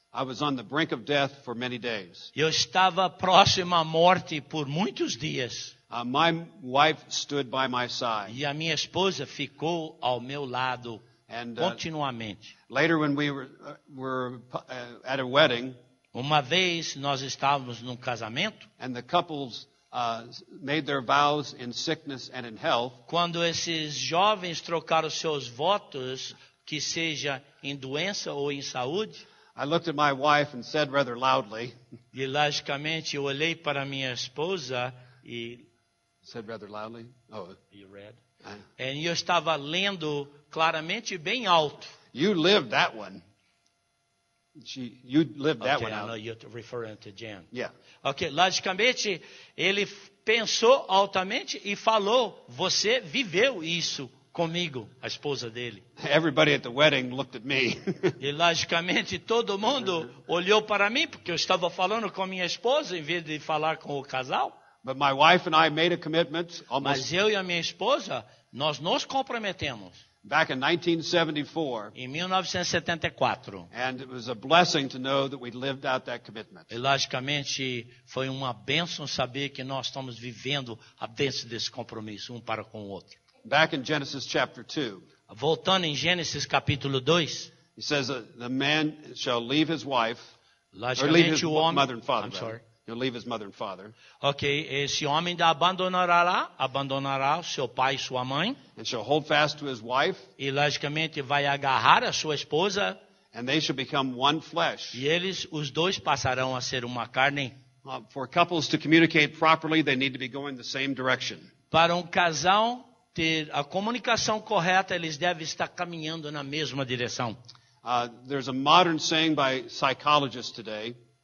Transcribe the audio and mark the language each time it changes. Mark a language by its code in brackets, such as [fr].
[en] I was on the brink of death for many days. [pt] Eu estava próximo à morte por muitos dias. [en] My wife stood by my side, [pt] E a minha esposa ficou ao meu lado [en] and [pt] continuamente. [en] later when we were at a wedding, [pt] Uma vez nós estávamos num casamento, [en] and the couples made their vows in sickness and in health, [pt] quando esses jovens trocaram seus votos, que seja em doença ou em saúde, [en] I looked at my wife and said rather loudly, [pt] e logicamente eu olhei para minha esposa e [en] said rather loudly, oh, you read? E eu estava lendo claramente bem alto. you lived that one. You lived that Okay, one I know out. you're referring to Jan. Yeah. [pt] Ok, logicamente ele pensou altamente e falou, você viveu isso comigo, a esposa dele. [en] Everybody at the wedding looked at me. [pt] E logicamente todo mundo olhou para mim, porque eu estava falando com a minha esposa em vez de falar com o casal. [en] But my wife and I made a commitment almost [pt] Mas eu e a minha esposa, nós nos comprometemos [en] back in 1974, [pt] em 1974. [en] and it was a blessing to know that we lived out that commitment. [pt] E logicamente foi uma bênção saber que nós estamos vivendo a bênção desse compromisso um para com o outro. [en] Back in Genesis chapter 2, [pt] Voltando em Gênesis capítulo 2, [en] he says the man shall leave his wife, or leave his [pt] logicamente o homem... [en] mother and father. I'm sorry. rather. He'll leave his mother and father, [pt] Ok, esse homem abandonará o seu pai e sua mãe, [en] and shall hold fast to his wife, [pt] e logicamente vai agarrar a sua esposa, [en] and they shall become one flesh. [pt] e eles, os dois, passarão a ser uma carne. [en] For couples to communicate properly, they need to be going the same direction. [pt] Para um casal ter a comunicação correta, eles devem estar caminhando na mesma direção. [en] There's a modern saying by psychologists today.